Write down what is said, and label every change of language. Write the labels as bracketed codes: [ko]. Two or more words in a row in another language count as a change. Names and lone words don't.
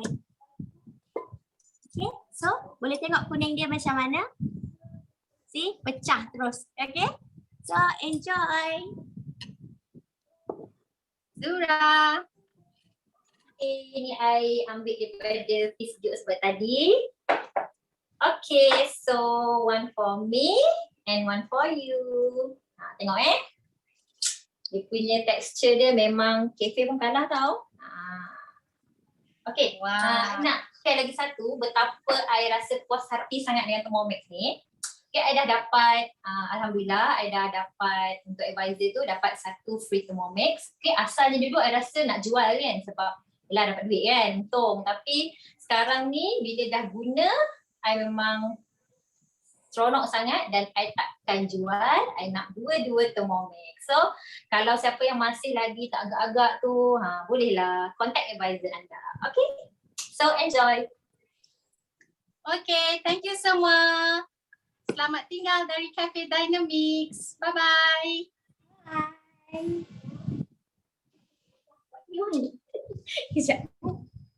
[ms] Okay, so boleh tengok kuning dia macam mana? See, pecah terus, okay? [en] So enjoy. [ms] Zura. Ini I ambil daripada [en] fish jokes [ms] sebab tadi. [en] Okay, so one for me and one for you. [ms] Tengok dia punya texture dia memang cafe pun kalah tau. Okay, Wow. nak share lagi satu betapa I rasa puas hati sangat dengan Thermomix ni. Okay, I dah dapat, Alhamdulillah, I dah dapat untuk advisor tu dapat satu free Thermomix. Okay, asalnya dulu I rasa nak jual kan sebab yelah dapat duit kan, untung. Tapi sekarang ni bila dah guna, I memang seronok sangat dan I takkan jual. I nak dua-dua Thermomix. So kalau siapa yang masih lagi tak agak-agak tu, bolehlah [en] contact advisor [ms] anda. [en] Okay? So enjoy. Okay, thank you semua. [ms] Selamat tinggal dari Cafe Dynamics. Bye-bye. Kejap.